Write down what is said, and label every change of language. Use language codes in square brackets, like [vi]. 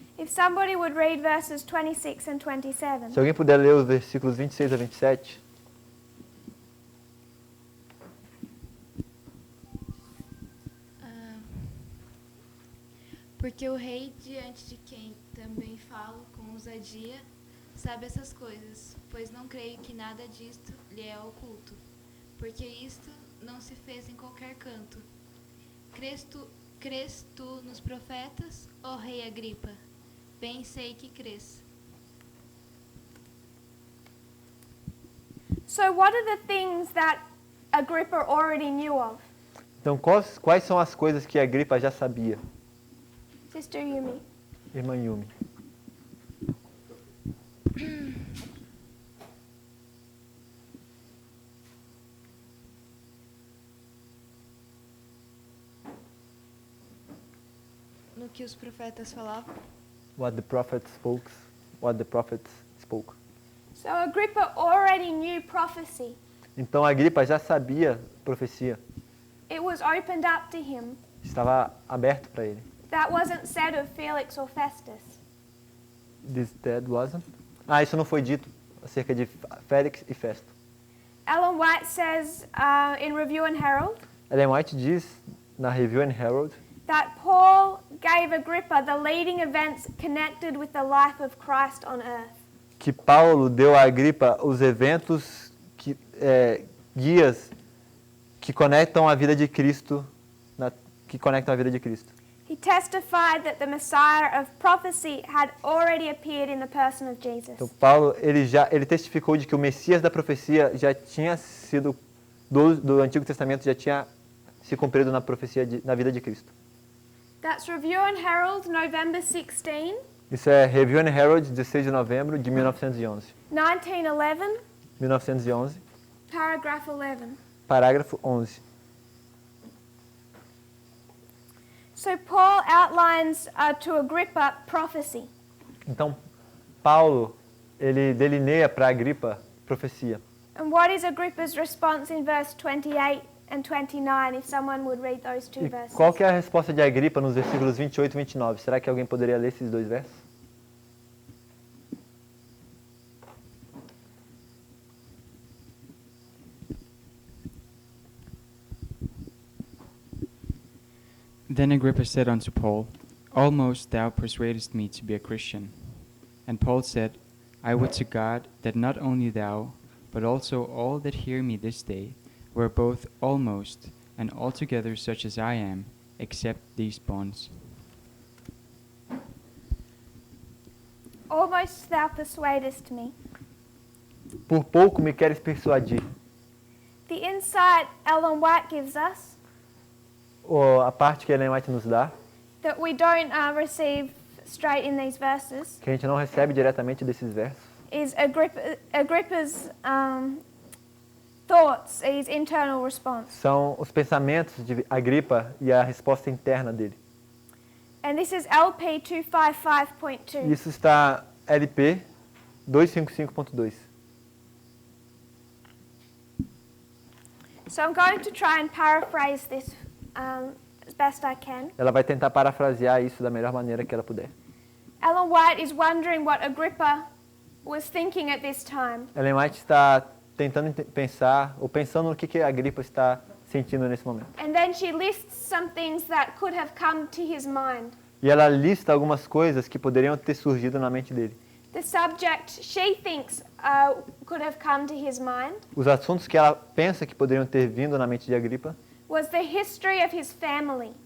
[en] If somebody would read verses 26 and 27. [pt] Se alguém puder ler os versículos 26 a 27. Porque o rei, diante de quem também falo com ousadia, sabe essas coisas, pois não creio que nada disto lhe é oculto, porque isto não se fez em qualquer canto. Crês tu nos profetas, ó rei Agripa? Bem sei que crês. [en] So what are the things that Agrippa already knew of? [pt] Então, quais são as coisas que Agripa já sabia? [en] Sister Yumi. [pt] Irmã Yumi. No que os profetas falavam? [en] What the prophet spoke. What the prophets spoke. So Agrippa already knew prophecy. [pt] Então, Agripa já sabia profecia. [en] It was opened up to him. [pt] Estava aberto para ele. [en] That wasn't said of Felix or Festus. That wasn't? [pt] Isso não foi dito acerca de Félix e Festo. [en] Ellen White says in Review and Herald [pt] Ellen White diz na Review and Herald [en] that Paul gave Agrippa the leading events connected with the life of Christ on earth. [pt] que Paulo deu a Agripa os eventos guias que conectam a vida de Cristo, que conectam a vida de Cristo. [en] He testified that the Messiah of prophecy had already appeared in the person of Jesus. [pt] Então Paulo ele testificou de que o Messias da profecia já tinha sido do Antigo Testamento já tinha se cumprido na profecia na vida de Cristo. [en] That's Review and Herald, November 16, [pt] Isso é Review and Herald, 16 de novembro de 1911. [en] 1911, [pt] 1911, [en] paragraph 11. [pt] parágrafo 11. [en] So Paul outlines to Agrippa prophecy. [pt] Então Paulo ele delineia para Agripa profecia. [en] And what is Agrippa's response in verse 28 and 29, if someone would read those two [pt] E [en] verses? [pt] qual que é a resposta de Agripa nos versículos 28 e 29? Será que alguém poderia ler esses dois versos? [en] Then Agrippa said unto Paul, Almost thou persuadest me to be a Christian. And Paul said, I would to God that not only thou, but also all that hear me this day, were both almost and altogether such as I am, except these bonds. Almost thou persuadest me. [pt] Por pouco me queres persuadir. [en] The insight Ellen White gives us, [pt] Ou a parte que Ellen White nos dá, [en] that we don't receive straight in these verses, [pt] que a gente não recebe diretamente desses versos, [en] is Agrippa's thoughts, his internal response. [pt] são os pensamentos de Agripa e a resposta interna dele. [en] And this is LP 255.2. [pt] Isso está LP 255.2. [en] So I'm going to try and paraphrase this as best I can. [pt] Ela vai tentar parafrasear isso da melhor maneira que ela puder. [en] Ellen White is wondering what Agrippa was thinking at this time. [pt] Ellen White está tentando pensar, ou pensando no que Agripa está sentindo nesse momento. [en] And then she lists some things that could have come to his mind. [pt] E ela lista algumas coisas que poderiam ter surgido na mente dele. [en] The subject she thinks could have come to his mind [pt] Os assuntos que ela pensa que poderiam ter vindo na mente de Agripa [en] was the history of his family.